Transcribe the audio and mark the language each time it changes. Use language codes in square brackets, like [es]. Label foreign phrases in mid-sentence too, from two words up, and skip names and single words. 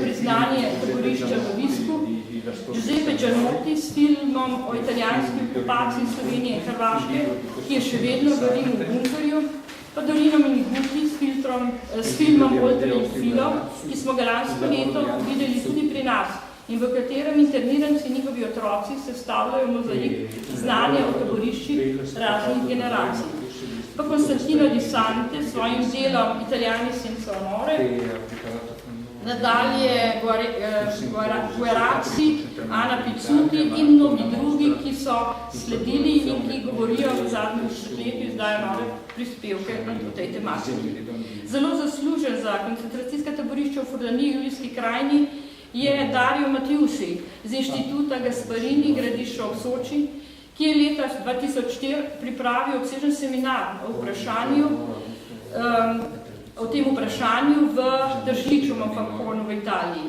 [sl] priznanje taborišča v Visku, Giuseppe Gianotti s filmom o italijanski okupaciji Slovenije in Hrvaške, ki je še vedno v Rimu v bunkerju, pa Dorino Miniguti s filmom Oltre in Filo, ki smo ga lansko leto videli tudi pri nas in v katerem interniranci njihovi otroci sestavljajo mozaik znanja o taboriščih raznih generacij. Pa Konstantino Di Sante s svojim delom Italijani senza onore, nadalje Guerrazzi, Ana Pizzuti in mnogi drugi, ki so sledili in ki govorijo v zadnjem desetletju, izdajo nove prispevke o tej tematiki. Zelo zaslužen za koncentracijska taborišča v Furlaniji, Julijski krajini, je Dario Matiusi z inštituta Gasparini Gradišča v Soči, ki je leta 2004 pripravil obsežen seminar o tem vprašanju v Tržiču Monfalcone v Italiji.